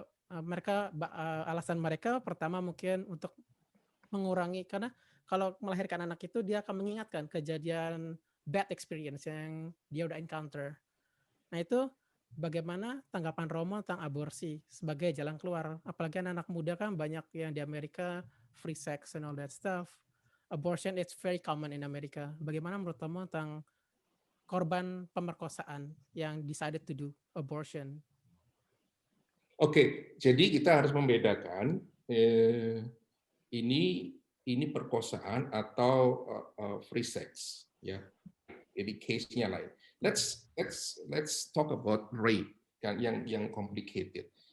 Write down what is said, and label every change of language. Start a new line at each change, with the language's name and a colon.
Indonesian: Mereka alasan mereka pertama mungkin untuk mengurangi, karena kalau melahirkan anak itu dia akan mengingatkan kejadian
English: bad experience
Indonesian: yang dia udah encounter. Nah itu bagaimana tanggapan Romo tentang aborsi sebagai jalan keluar? Apalagi anak muda kan banyak yang di Amerika
English: free sex and all that stuff. Abortion it's very common in America.
Indonesian: Bagaimana menurut Romo tentang korban pemerkosaan yang
English: decided to do abortion?
Indonesian: Oke, jadi kita harus membedakan ini perkosaan atau free sex, ya. Jadi case-nya lain.
English: Let's talk about rape
Indonesian: yang
English: complicated.